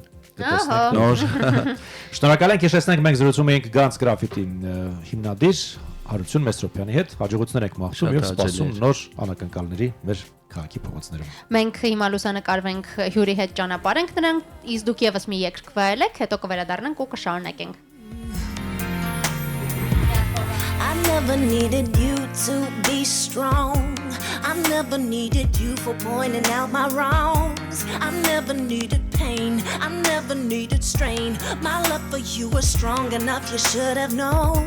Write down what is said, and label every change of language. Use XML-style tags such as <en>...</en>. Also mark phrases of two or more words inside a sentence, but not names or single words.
<hy>նոր։ Շնորհակալ ենք, հիշեցնենք մենք զրուցում էինք Gans Graffiti հիմնադիր Հարություն Մեսրոպյանի հետ, հաջողություններ եք մաղթում եւ սպասում նոր անակնկալների մեր քաղաքի փողոցներում։ Մենք հիմա լուսանկարվենք հյուրի հետ ճանապարհենք նրան, իսկ դուք եւս մի երգ վայելեք, հետո կվերադառնանք ու կշարունակենք։</hy> <en>I never needed you to be strong. I never needed you for pointing out my wrongs. I never needed pain. I never needed strain. My love for you was strong enough, you should have known.</en>